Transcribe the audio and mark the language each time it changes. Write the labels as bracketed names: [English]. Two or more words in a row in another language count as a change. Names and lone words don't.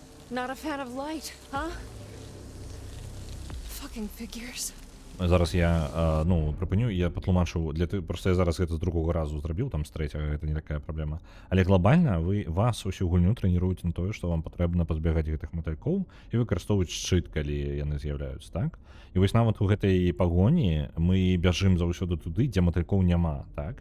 [English] Not a fan of light, huh? Fucking figures. [Belarusian] Зараз я, ну, припиню, я патлумачу, просто я зараз гэта з другога разу зрабіў, там з трэцяга, гэта не такая праблема. Але глобальна вас усю гульню трэніруюць на тое, што вам патрэбна пазбегаць гэтых матылькоў і выкарыстоўваць шчыт, калі яны з'яўляюцца, так? І вось нават у гэтай пагоні мы бяжым заўсёды туды, дзе матылькоў няма, так?